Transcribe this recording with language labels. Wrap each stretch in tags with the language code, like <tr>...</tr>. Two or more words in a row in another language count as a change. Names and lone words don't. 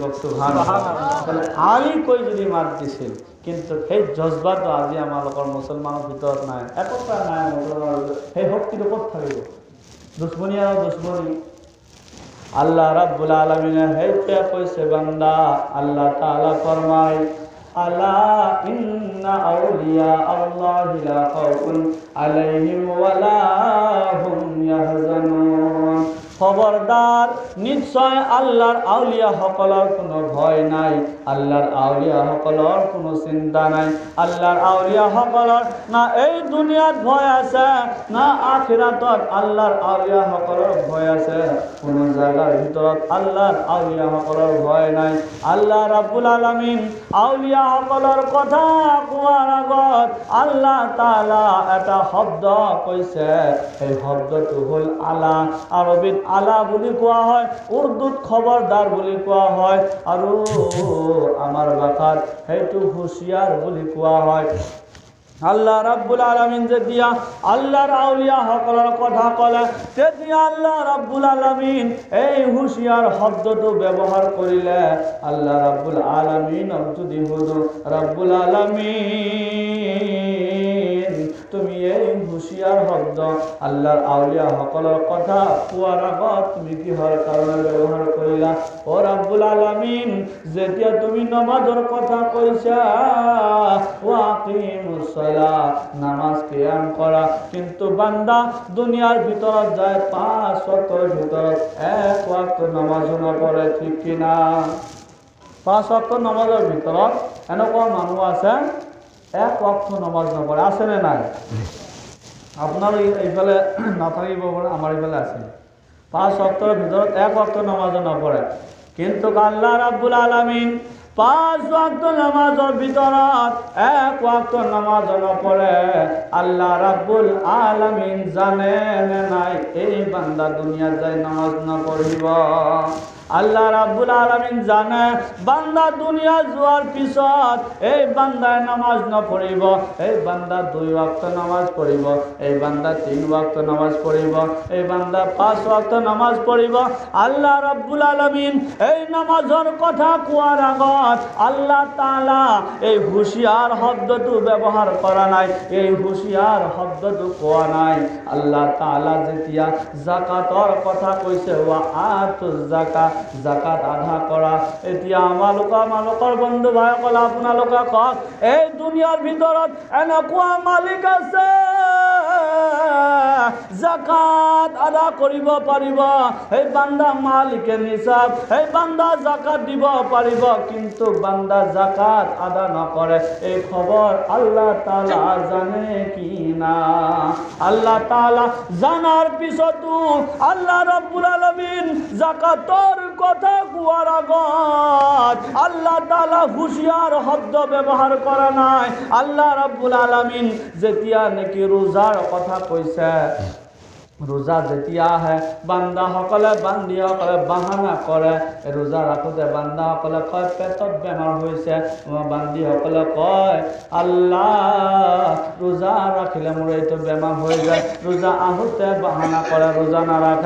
<as>কওক সুবহানাল্লাহ। আলী কৈ যদি মাত দিছিল, কিন্তু সেই জজবা তো আজি আমালোকৰ মুছলমানৰ ভিতৰত নাই, একতা নাই মুছলমানৰ। সেই শক্তিটো ক'ত থাকিব? দুশ্মনী আৰু দুশ্মনী। আল্লাহ রাব্বুল আলামিনে সেইটোৱে কৈছে বান্দা। আল্লাহ তাআলা ফরমায়,</as> <ar>ألا إن أولياء الله لا خوف عليهم ولا هم يحزنون.</ar> <as>খবরদার, নিশ্চয় আল্লাহর আউলিয়া সকলের কোনো ভয় নাই, আল্লাহর আউলিয়া সকলের কোনো চিন্তা নাই। আল্লাহর আউলিয়া সকলের না এই দুনিয়াত ভয় আছে, না আখিরাতত আল্লাহর আউলিয়া সকলের ভয় আছে। কোনো জায়গার ভিতৰত আল্লাহর আউলিয়া সকলের ভয় নাই। আল্লাহ রাব্বুল আলামিন আউলিয়া সকলের কথা কোৱাৰ আগত আল্লাহ তাআলা এটা শব্দ কৈছে। এই শব্দটো হ'ল আলা। আরবিত আলা বুলি কোৱা হয়, উর্দুত খবরদার বুলি কোৱা হয়, আৰু আমাৰ ভাষাত সেইটো হুঁশিয়ার বুলি কোৱা হয়। আল্লাহ রাব্বুল আলামিন যেতিয়া আল্লাহর আউলিয়া সকলের কথা কলে, তেতিয়া আল্লাহ রাব্বুল আলামিন এই হুঁশিয়ার শব্দটো ব্যবহার করিলে। আল্লাহ রাব্বুল আলামিন যদি হুজুর রাব্বুল আলামিন তুমি এই হুঁশিয়ার শব্দ আল্লাহর আউলিয়া সকলের কথা কোৱাৰ আগত তুমি কিহৰ কাৰণে ব্যবহার কৰিলা? ও রাব্বুল আলামিন, যেতিয়া তুমি নামাজৰ কথা কৈছা,</as> <ar>وأقيموا الصلاة,</ar> <as>নামাজ কিয়াম করা, কিন্তু বান্দা দুনিয়ার ভিতৰত যায় 5 ওয়াক্তের ভিতৰত 1 ওয়াক্ত নামাজও নপঢ়ে, ঠিক কিনা? 5 ওয়াক্ত নামাজের ভিতৰত এনেকুৱা মানুহ আছে 1 ওয়াক্ত নামাজ নপঢ়ে, আছে নে নাই? আপনার এইফালে নাথাকিব পাৰে, আমার এইফালে আছে। 5 ওয়াক্তের ভিতৰত 1 ওয়াক্ত নামাজও নপঢ়ে, কিন্তু আল্লাহ রাব্বুল আলামিন 5 ওয়াক্ত নামাজের ভিতৰত 1 ওয়াক্ত নামাজ নপঢ়ে। আল্লাহ রাব্বুল আলামিন জানে নে নাই এই বান্দা দুনিয়াত যাই নামাজ নপঢ়িব? আল্লাহ রাব্বুল আলামিন জানে বান্দা দুনিয়া যোৱাৰ পিছত এই বান্দায় নামাজ নপঢ়িব, এই বান্দা 2 ওয়াক্ত নামাজ পঢ়িব, এই বান্দা 3 ওয়াক্ত নামাজ পঢ়িব, এই বান্দা 5 ওয়াক্ত নামাজ পঢ়িব। আল্লাহ রাব্বুল আলামিন এই নামাজৰ কথা কোৱাৰ আগত আল্লাহ তাআলা এই হুঁশিয়ার শব্দটো ব্যবহার করা নাই, এই হুঁশিয়ার শব্দটো কোৱা নাই। আল্লাহ তাআলা যেতিয়া যাকাতৰ কথা কৈছে,</as> <ar>وآتوا الزكاة,</ar> <as>যাকাত আদা কৰা। এতিয়া আমালোকৰ বন্ধু ভাইসকল, আপোনালোকে কওক, এই দুনিয়াৰ ভিতৰত এনেকুৱা মালিক আছে যাকাত আদা কৰিব পাৰিব? এই বান্দা মালিকে নিচাব, এই বান্দা যাকাত দিব পাৰিব, কিন্তু বান্দা যাকাত আদা নকৰে। এই খবর আল্লাহ তাআলা জানে কি না? আল্লাহ তাআলা জানার পিছতো আল্লাহ রাব্বুল আলামিন যাকাতৰ কথা কোৱাৰ আগত আল্লাহ তাআলা হুঁশিয়ার শব্দ ব্যবহার করা নাই। আল্লাহ রাব্বুল আলামিন যেতিয়া নাকি রোজাৰ কথা কৈছে, রোজা যেতিয়া আহে বান্দাসকলে বান্দিসকলে বাহানা কৰে, রোজা ৰাখোতে বান্দাসকলে কয় পেটত বেমাৰ হৈছে, বান্দিসকলে কয় আল্লাহ রোজা ৰাখিলে মোৰ এইটো বেমাৰ হৈ যায়, রোজা আহোতে বাহানা কৰে, রোজা নাৰাখে।</as>